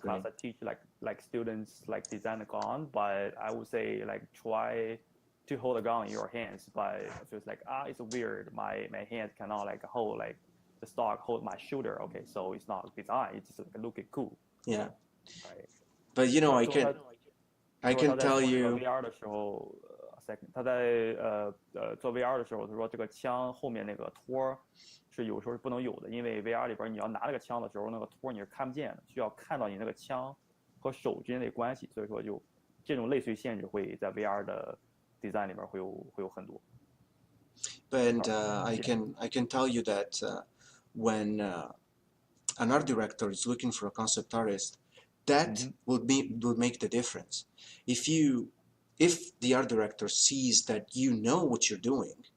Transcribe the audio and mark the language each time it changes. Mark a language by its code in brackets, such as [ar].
[en] class I teach like students like design a gun, but I would say like try to hold a gun in your hands, but it feels like it's weird. My hands cannot like hold like the stock hold my shoulder. Okay, so it's not design. It's just like looking cool. Yeah. Right. But I can [zh] 他在 [en] tell [zh] 做这个 [en] you. [zh] VR 的时候， [en] second， [zh] 他在做 VR 的时候，他说这个枪后面那个托是有时候是不能有的，因为 VR 里边你要拿这个枪的时候，那个托你是看不见的，需要看到你那个枪和手之间的关系，所以说就这种类似于限制会在 VR 的 design 里边会有很多。 [en] But I can tell you that when an art director is looking for a concept artist, that would make the difference. If the art director sees that you know what you're doing,